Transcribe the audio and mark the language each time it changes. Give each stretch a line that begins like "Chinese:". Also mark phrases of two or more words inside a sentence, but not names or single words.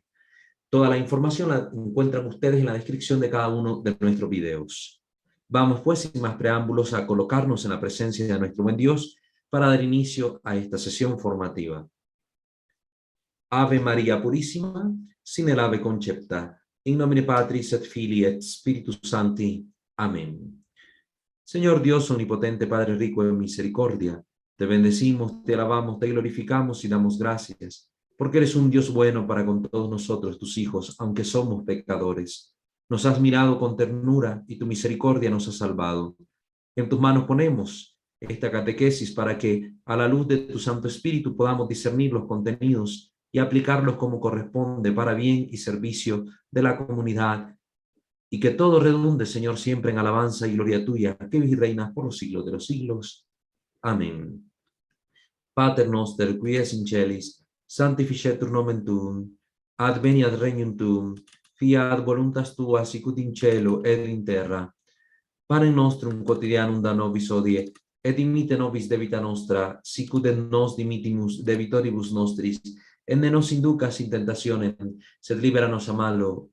Spanish: Toda la información la encuentran ustedes en la descripción de cada uno de nuestros videos. Vamos pues, sin más preámbulos, a colocarnos en la presencia de nuestro buen Dios para dar inicio a esta sesión formativa. Ave María Purísima, sin el
Latin: ave concepta, in nomine Patris et Filii et Spiritus Sancti.
Spanish: Amén. Señor Dios omnipotente, Padre rico en misericordia, te bendecimos, te alabamos, te glorificamos y damos gracias, porque eres un Dios bueno para con todos nosotros, tus hijos, aunque somos pecadores. Nos has mirado con ternura y tu misericordia nos ha salvado. En tus manos ponemos esta catequesis para que, a la luz de tu Santo Espíritu, podamos discernir los contenidos y aplicarlos como corresponde para bien y servicio de la comunidad, y que todo redunde, Señor, siempre en alabanza y gloria tuya, que vives y reinas por los siglos de los siglos. Amén.
Latin: Pater noster, qui es in celis, sanctificetur nomen tuum, adveniat regnum tuum, fiat voluntas tua sicut in cielo ed in terra. Panem nostrum quotidianum da nobis hodie, et dimitte nobis debita nostra, sicut et nos dimittimus debitoribus nostris, et ne nos inducas in tentationem, sed libera nos a malo.